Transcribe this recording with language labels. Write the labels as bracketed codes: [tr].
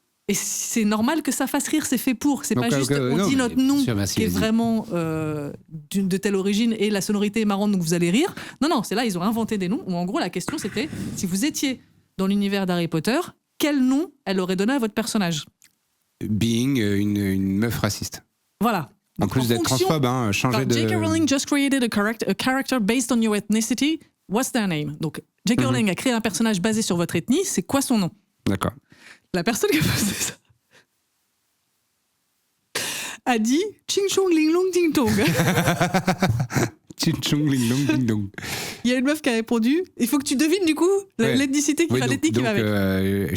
[fr] Et c'est normal que ça fasse rire, c'est fait pour. C'est pas juste on dit notre nom qui est vraiment de telle origine et la sonorité est marrante donc vous allez rire. Non, c'est là, ils ont inventé des noms où en gros la question c'était si vous étiez dans l'univers d'Harry Potter, quel nom elle aurait donné à votre personnage ? Being une meuf raciste. Voilà. En donc, plus d'être transphobe, changer de... [en] J.K. Rowling just created a character based on your ethnicity. What's their name ? [fr] Donc [en] J.K. [fr] Rowling a créé un personnage basé sur votre ethnie. C'est quoi son nom ? D'accord. La personne qui a posé ça a dit Ching Chong Ling Long Ding Dong. Ching Chong Ling Long Ding Dong. Il y a une meuf qui a répondu. Il faut que tu devines du coup l'ethnicité qui va l'ethnie qui va avec.